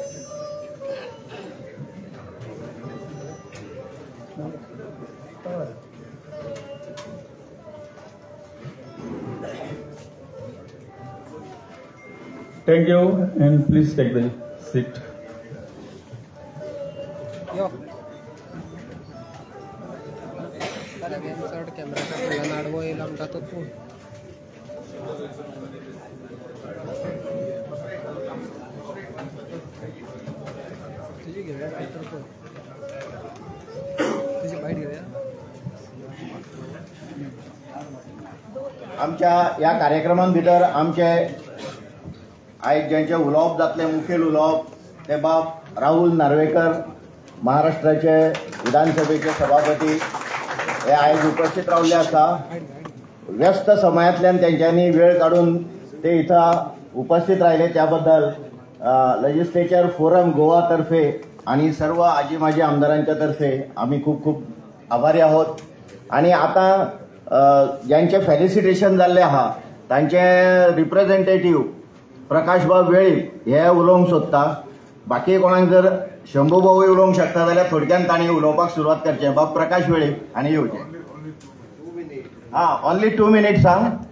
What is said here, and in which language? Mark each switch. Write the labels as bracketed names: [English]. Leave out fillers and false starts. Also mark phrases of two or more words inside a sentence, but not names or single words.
[English] Thank you, and please take the seat. Yo. [Marathi] कॅमेरा नाडवं येईल आमचा तो तू तुझी घेऊया तुझी बाईट घेऊया. [Konkani] आमच्या या कार्यक्रमान भितर आमचे आयज ज्यांचे उलोवप जातले मुखेल उलोवप ते बाब राहुल नार्वेकर, [Marathi] महाराष्ट्राचे विधानसभेचे सभापती [Konkani] हे आयज उपस्थित रावले आसा. [Marathi] व्यस्त समयांतल्यान तेंच्यांनी वेळ काढून ते इथं उपस्थित राहिले त्याबद्दल लेजिस्लेचर फोरम गोवा तर्फे आणि सर्व आजी माजी आमदारांच्या तर्फे आम्ही खूप खूप आभारी आहोत. [Konkani] आणि आता ज्यांचे फेलिसिटेशन जाल्ले आहा तांचे रिप्रेझेंटेटिव्ह प्रकाशबाब वेळी हे उलोवंक सोदता. बाकी कोणाक जर शंभूभाऊय उलोवंक शकता जाल्यार थोडक्यान तांणी उलोवपाक सुरवात करचें. बाब प्रकाश वेळी आनी येवचें. [English] only 2 minutes सांग.